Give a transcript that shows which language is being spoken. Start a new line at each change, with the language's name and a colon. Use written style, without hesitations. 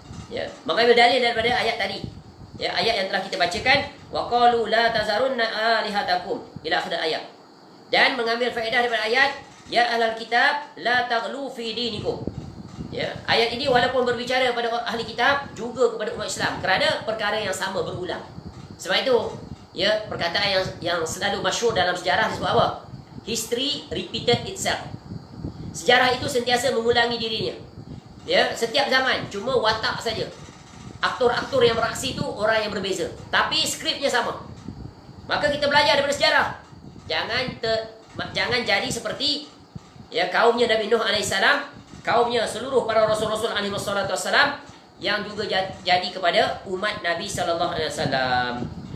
Malay: Ya, mengambil dalil daripada ayat tadi. Ya, ayat yang telah kita bacakan,
Arabic: wa qalu la tazarunna alihatakum
Malay: ila akhir ayat. Dan mengambil faedah daripada ayat,
Arabic: ya ahlal kitab la taghlu fi dinikum.
Malay: Ya, ayat ini walaupun berbicara kepada ahli kitab juga kepada umat Islam kerana perkara yang sama berulang. Sebab itu, ya, perkataan yang selalu masyhur dalam sejarah disebut apa?
English: History repeated itself.
Malay: Sejarah itu sentiasa mengulangi dirinya. Ya, setiap zaman, cuma watak saja. Aktor-aktor yang beraksi itu orang yang berbeza, tapi skripnya sama. Maka kita belajar daripada sejarah. Jangan jadi seperti ya kaumnya Nabi Nuh alaihissalam, kaumnya seluruh para rasul-rasul alaihi wassalam yang juga jadi kepada umat Nabi sallallahu alaihi wasallam.